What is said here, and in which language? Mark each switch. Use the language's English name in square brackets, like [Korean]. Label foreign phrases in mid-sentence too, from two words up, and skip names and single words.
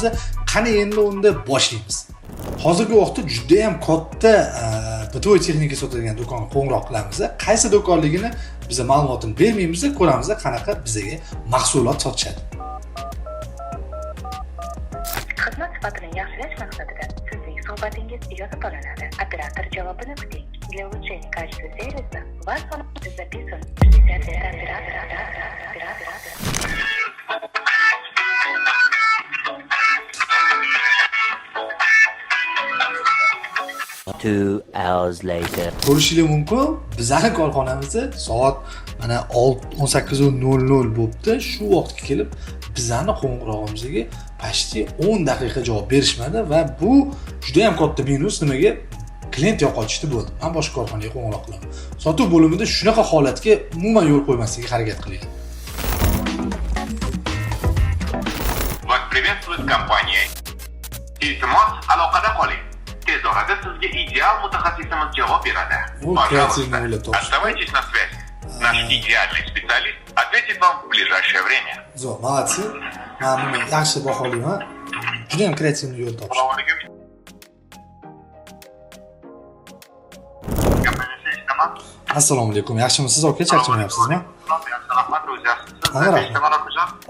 [Uzbek] Qani endi unda boshlaymiz. Hozirgi vaqtda juda ham katta bitoy texnika sotadigan do'konga qo'ng'iroq qilamiz. Qaysi do'konligini biz ma'lumotini bermaymiz, ko'ramiz qanaqa bizga mahsulot sotishadi. Xizmat sifatini yaxshilash maqsadida sizning suhbatingiz yozib olinadi. Operator javobini kuting. [Russian] Для улучшения качества сервиса ваш звонок записан. [English] Two hours later. [Uzbek] Ko'rishingiz mumkin, bizning korxonamizda soat mana 18:00 bo'libdi. Shu vaqtga kelib bizning qo'ng'irog'imizga почти 10 daqiqa javob berishmadi va bu juda ham katta minus. Nimaga? Klient yo'qotishdi bo'ldi. Men boshqa korxonaga qo'ng'iroq qilaman. Sotuv bo'limida shunaqa holatga umuman yo'l qo'ymaslikka harakat qiling. [Russian] Вас приветствует компания. [Uzbek] Iltimos, aloqada qoling. Tez orada sizga ideal mutaxassisimiz javob beradi. [Russian] Пожалуйста, оставайтесь на связи. Наш идеальный специалист ответит вам в ближайшее время. [Uzbek] Zo'r, молодцы. Men yaxshi baholayman. Juda ham kreativ yo'l topishdi. Assalomu alaykum. Assalomu alaykum. Yaxshimisiz aka? Charchamayapsizmi? Rahmat, o'zi yaxshimisiz? Rahmat.